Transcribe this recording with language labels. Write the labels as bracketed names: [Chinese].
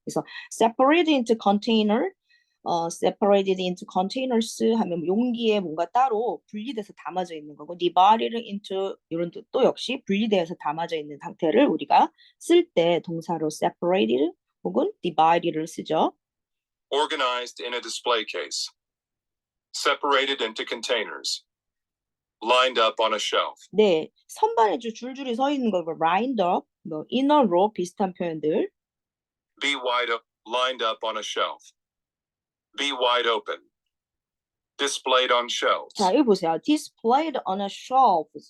[Korean] 그래서 [English] separated into container, separated into containers [Korean] 하면 용기에 뭔가 따로 분리돼서 담아져 있는 거고 divided into 이런 뜻도 역시 분리돼서 담아져 있는 상태를 우리가 쓸 때 동사로 separated 혹은 divided를 쓰죠. [English] Organized in a display case. Separated into containers. Lined up on a shelf. [Korean] 네, 선반에 줄줄이 서 있는 거 [English] lined up, [Korean] 뭐 in a row 비슷한 표현들. [English] Be wide up. Lined up on a shelf. Be wide open. Displayed on shelves. [Korean] 자, 여기 보세요. [English] displayed on a shelf.